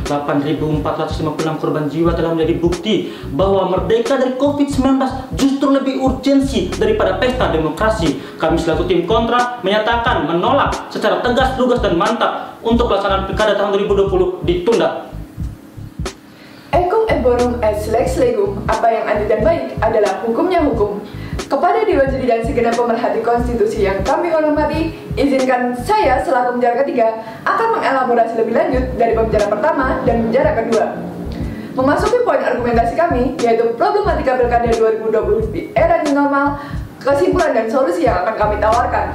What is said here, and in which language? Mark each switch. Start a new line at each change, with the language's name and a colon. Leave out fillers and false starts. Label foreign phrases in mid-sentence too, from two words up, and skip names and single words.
Indonesian: 8.456 korban jiwa telah menjadi bukti bahwa merdeka dari COVID-19 justru lebih urgensi daripada pesta demokrasi. Kami selaku tim kontra menyatakan menolak secara tegas, lugas, dan mantap untuk pelaksanaan pilkada tahun 2020 ditunda.
Latin: Ecum et borum est lex legum,
Indonesian: apa yang adil dan baik adalah hukumnya hukum. Kepada Dewan Juri dan segenap pemerhati konstitusi yang kami hormati, izinkan saya selaku pembicara ketiga akan mengelaborasi lebih lanjut dari pembicara pertama dan pembicara kedua. Memasuki poin argumentasi kami, yaitu problematika pilkada 2020 di era
English: new normal,
Indonesian: kesimpulan dan solusi yang akan kami tawarkan.